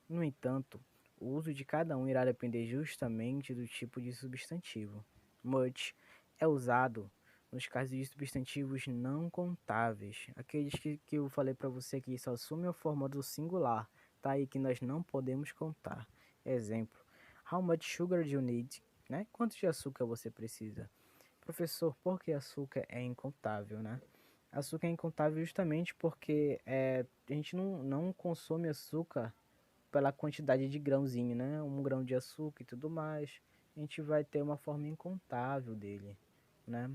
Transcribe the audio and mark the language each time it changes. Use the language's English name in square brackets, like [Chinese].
[Portuguese] No entanto, o uso de cada um irá depender justamente do tipo de substantivo. Much é usado nos casos de substantivos não contáveis, aqueles que eu falei para você que só assumem a forma do singular, tá? E que nós não podemos contar. Exemplo: [English] How much sugar do you need? [Portuguese] Né? Quanto de açúcar você precisa? Professor, por que açúcar é incontável, né? Açúcar é incontável justamente porque a gente não consome açúcar pela quantidade de grãozinho, né? Um grão de açúcar e tudo mais. A gente vai ter uma forma incontável dele, né?